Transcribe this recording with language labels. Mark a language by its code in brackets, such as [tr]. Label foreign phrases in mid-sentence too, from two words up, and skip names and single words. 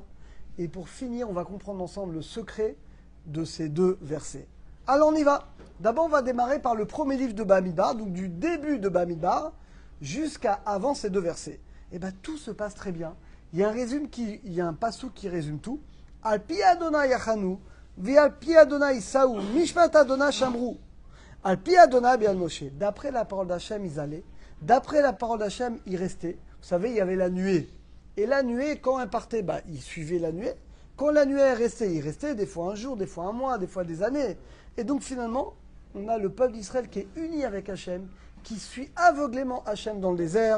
[fr] Et pour finir, on va comprendre ensemble le secret de ces deux versets. Alors, on y va. D'abord, on va démarrer par le premier livre de Bamidbar, donc du début de Bamidbar jusqu'à avant ces deux versets. Et bien, tout se passe très bien. Il y a un passouk qui résume tout. [he] על פי ה' יחנו, ועל פי ה' יסעו, משפט ה' שמרו. על פי ה' ביד משה. [fr] D'après la parole d'Hachem, ils allaient. D'après la parole d'Hachem, ils restaient. Vous savez, il y avait la nuée. Et la nuée, quand elle partait, ils suivaient la nuée. Quand la nuée est restée, ils restaient des fois un jour, des fois un mois, des fois des années. Et donc finalement, on a le peuple d'Israël qui est uni avec Hachem, qui suit aveuglément Hachem dans le désert.